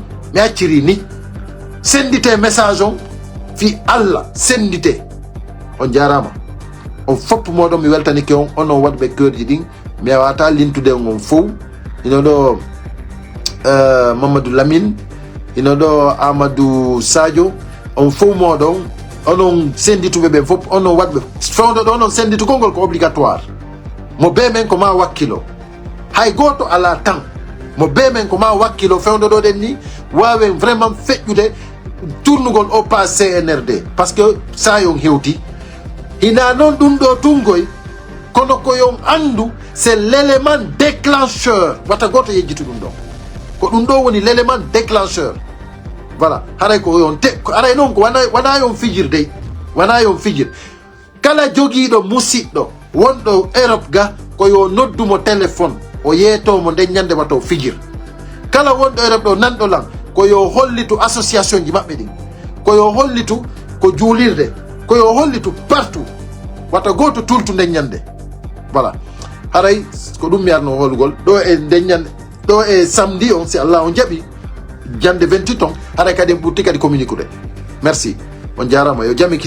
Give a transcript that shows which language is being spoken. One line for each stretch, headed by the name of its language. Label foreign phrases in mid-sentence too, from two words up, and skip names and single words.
Fula: ni sendite message on fi Allah sendite on jarama on fopp moɗon mi weltanike on onon waɗɓe keurji ɗin mi wawata lintude on fof ino ɗo Mamadou Lamine ino ɗo Amadou Sadio on fof moɗon onon sendituɓe ɓe fof onon waɗɓe fewdoɗo onon senditugol ngol ko obligatoire mo be men ko ma wakkilo hay goto ala tan mo be men ko ma wakkilo fewdoɗo ɗen ni wawen vraiment feƴƴude tournugol o pas CNRD
French: par ce que
Fula: sa yon hewti hina noon ɗum ɗo tungoy kono ko yon andu
French: c'est l'élément déclencheur
Fula: wata goto yejjitu ɗum ɗo ko ɗum ɗo woni
French: l'élément déclencheur voilà
Fula: haray ko yon ko aray noon ko wana yon fijir dey wana yon fijir kala jogiiɗo musidɗo wonɗo Europe ga ko yo noddumo téléphone o yeetomo nden ñande wato fijir kala wonɗo Europe ɗo nanɗo lan ko yo hollitu association ji maɓɓe ɗin ko yo hollitu ko juulirde ko yo hollitu partout wata goto tultu nden ñande voilà haray ko ɗum mi arno holugol ɗo e nden ñande ɗo e samedi on si Allah on jaɓi jande 28 on haray kadi en ɓurti kadi
French: communiquer merci
Fula: on jarama yo jami